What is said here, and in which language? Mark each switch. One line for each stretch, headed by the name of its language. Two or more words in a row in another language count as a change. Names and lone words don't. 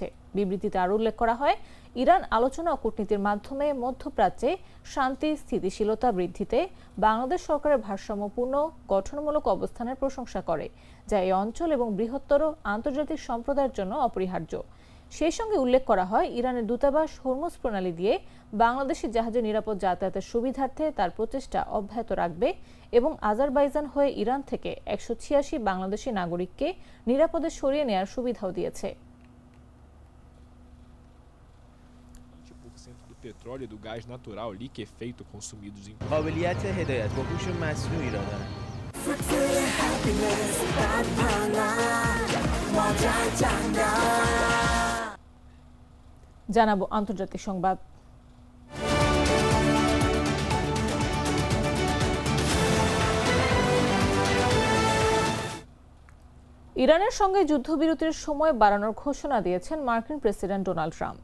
Bangla: বিবৃতিতে আরও উল্লেখ করা হয়, ইরান আলোচনা ও কূটনীতির মাধ্যমে মধ্যপ্রাচ্যে শান্তি স্থিতিশীলতা বৃদ্ধিতে বাংলাদেশ সরকারের ভারসাম্যপূর্ণ গঠনমূলক অবস্থানের প্রশংসা করে, যা এই অঞ্চল এবং বৃহত্তর আন্তর্জাতিক সম্প্রদায়ের জন্য অপরিহার্য। সেই সঙ্গে উল্লেখ করা হয়, ইরানের দূতাবাস হরমুজ প্রণালী দিয়ে বাংলাদেশি জাহাজের নিরাপদ যাতায়াতের সুবিধার্থে তার প্রচেষ্টা অব্যাহত রাখবে এবং আজারবাইজান হয়ে ইরান থেকে 186 বাংলাদেশি নাগরিককে নিরাপদে সরিয়ে নেওয়ার সুবিধাও দিয়েছে।
Portuguese: do petróleo e do gás natural liquefeito consumidos em
Persian: قابلیت هدایت با هوش مصنوعی را دارند.
Bangla: জানাবো আন্তর্জাতিক সংবাদ। ইরানের সঙ্গে যুদ্ধবিরতির সময় বাড়ানোর ঘোষণা দিয়েছেন মার্কিন প্রেসিডেন্ট ডোনাল্ড ট্রাম্প।